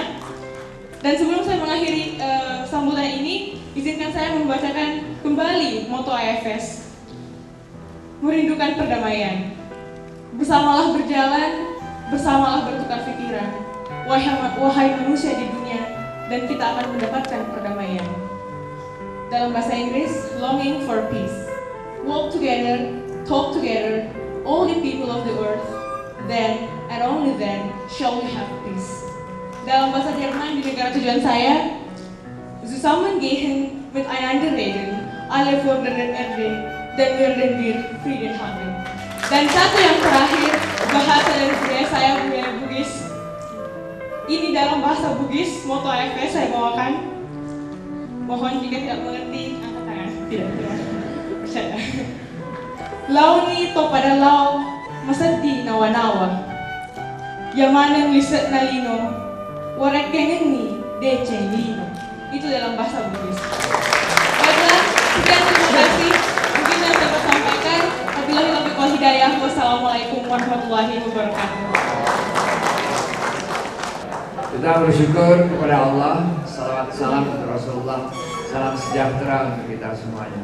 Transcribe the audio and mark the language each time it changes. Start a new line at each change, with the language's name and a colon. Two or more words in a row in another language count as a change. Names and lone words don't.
Indonesian: Dan sebelum saya mengakhiri sambutan ini, izinkan saya membacakan kembali moto AFS. Merindukan perdamaian. Bersamalah berjalan, bersamalah bertukar pikiran. Wahai manusia di dunia, dan kita akan mendapatkan perdamaian. Dalam bahasa Inggris,
English: longing for peace. Walk together, talk together, all the people of the earth, then and only then shall we have peace.
Indonesian: Dalam bahasa Jerman di negara tujuan saya,
German: Zusammengehen mit einander reden, alle Forderungen erden, dan werden wir Frieden haben.
Indonesian: Dan satu yang terakhir, bahasa dari budaya saya, budaya Bugis. Ini dalam bahasa Bugis, moto AFS saya bawakan. Mohon jika tidak mengerti, angkat tangan. Tidak. Bercanda.
Buginese: Launi to pada lau, masadi nawa-nawa. Yamanen liset nalino, warek kengengi dece lino.
Indonesian: Itu dalam bahasa Bugis. Baiklah, sekian terima kasih. Mungkin yang dapat sampaikan.
Arabic: وبالله التوفيق والهداية. السلام عليكم ورحمة الله وبركاته.
Indonesian: Kita bersyukur kepada Allah. Salawat salam untuk Rasulullah. Salam sejahtera untuk kita semuanya.